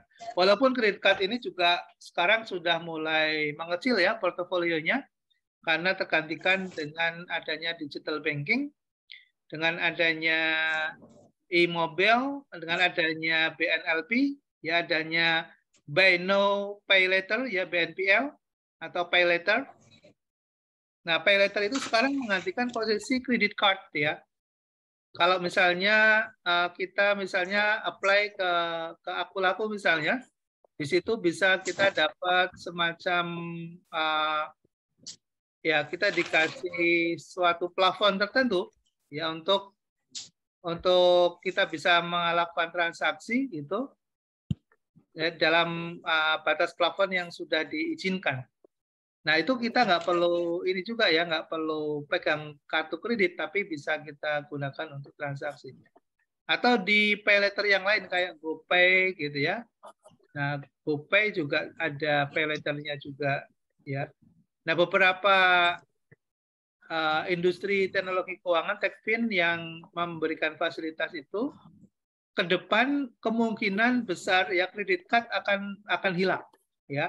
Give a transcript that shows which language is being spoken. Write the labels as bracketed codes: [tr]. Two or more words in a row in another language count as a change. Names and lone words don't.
[id] Walaupun kredit card ini juga sekarang sudah mulai mengecil ya portofolionya karena tergantikan dengan adanya [en] digital banking, [id] dengan adanya e-mobil, dengan adanya BNLP, ya adanya [en] Buy Now Pay Later [id] ya BNPL atau [en] Pay Later. [id] Nah, [en] Pay Later [id] itu sekarang menggantikan posisi [en] credit card [id] ya. Kalau misalnya kita misalnya apply ke Akulaku misalnya, di situ bisa kita dapat semacam ya kita dikasih suatu plafon tertentu ya untuk kita bisa melakukan transaksi itu ya, dalam batas plafon yang sudah diizinkan. Nah itu kita nggak perlu ini juga ya, nggak perlu pegang kartu kredit, tapi bisa kita gunakan untuk transaksi. Atau di [en] pay later [id] yang lain kayak GoPay gitu ya. Nah GoPay juga ada [en] pay letternya [id] juga ya. Nah beberapa industri teknologi keuangan Techfin yang memberikan fasilitas itu ke depan kemungkinan besar ya kredit card akan hilang ya.